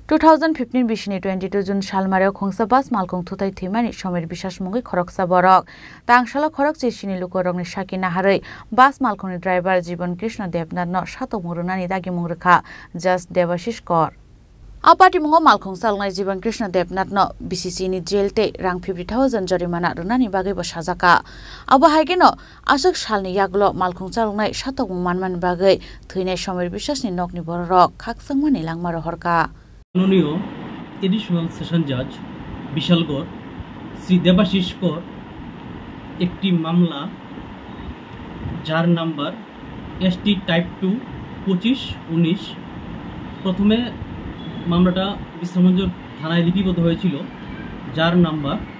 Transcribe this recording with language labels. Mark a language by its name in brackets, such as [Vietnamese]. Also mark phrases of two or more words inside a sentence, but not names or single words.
[Kok Borok] 2015 बिसिनि 22 जुन सालमारियाव खंसा बास मालखं थुथाय थैमानि समीर বিশ্বাস मुंगै खरकसा बरक तांशाला खरक जेसिनि लुकरंनि साकी नाहारै बास मालखंनि ड्राइभार जीवन कृष्ण देवनाथनो सातक मुरुनानि दागि मुंगरखा जस्ट देवाशिष कर आपाति मुंगो मालखं सालनाय जीवन कृष्ण देवनाथनो बीसीसीनि जेलते रां 50,000 जरिमाना रुनानि बागैबो साजाका अब हाइगेनो आसक सालनि यागलो मालखं सालनाय सातक मुमानमान बागै थैनाय समीर বিশ্বাসनि नकनि बरक खाकसंमानि लांमारो हरका [Bangla] माननीय [English] additional session judge [Bangla] বিশালগড় শ্রী দেবাশিষ কর একটি মামলা যার নাম্বার এসটি টাইপ 2 25/19 প্রথমে মামলাটা বিশ্রামগঞ্জ থানায় লিপিবদ্ধ হয়েছিল যার নাম্বার